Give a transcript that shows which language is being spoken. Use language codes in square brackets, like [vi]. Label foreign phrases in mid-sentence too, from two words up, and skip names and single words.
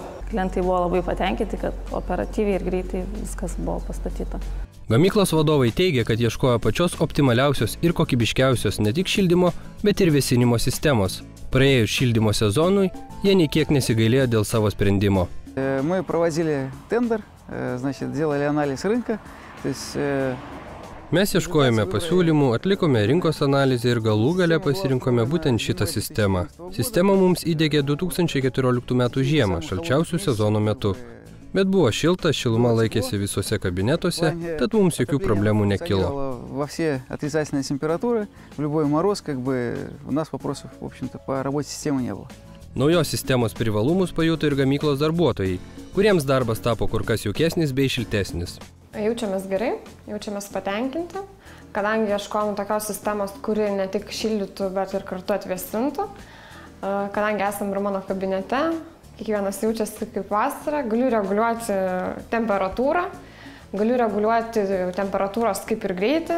[lt] Klientai buvo labai patenkinti, kad operatyviai ir greitai viskas buvo pastatyta. Gamyklos vadovai teigia, kad ieškojo pačios optimaliausios ir kokybiškiausios ne tik šildymo, bet ir vėsinimo sistemos. Praėjus šildymo sezonui, jie nei kiek nesigailėjo dėl savo sprendimo. [ru] Мы проводили тендер, значит, делали анализ рынка, то есть [lt] Mes ieškojome pasiūlymų, atlikome rinkos analizę ir galų gale pasirinkome būtent šitą sistemą. Sistemą mums įdiegė 2014 metų žiemą, šalčiausių sezono metu. Bet buvo šilta, šiluma laikėsi visose kabinetuose, tad mums jokių problemų nekilo. [ru] Во все отрицательные температуры, в любой мороз, как бы у нас вопросов, в общем-то, по работе системы не было. [lt] Naujos sistemos privalumus pajuto ir gamyklos darbuotojai, kuriems darbas tapo kur kas jaukesnis bei šiltesnis. Jaučiamės gerai, jaučiamės patenkinti, kadangi ieškojom tokios sistemos, kuri ne tik šildytų, bet ir kartu atvėsintų. Kadangi esam ir mano kabinete, kiekvienas jaučiasi kaip vasara, galiu reguliuoti temperatūrą, galiu reguliuoti temperatūros kaip ir greitį.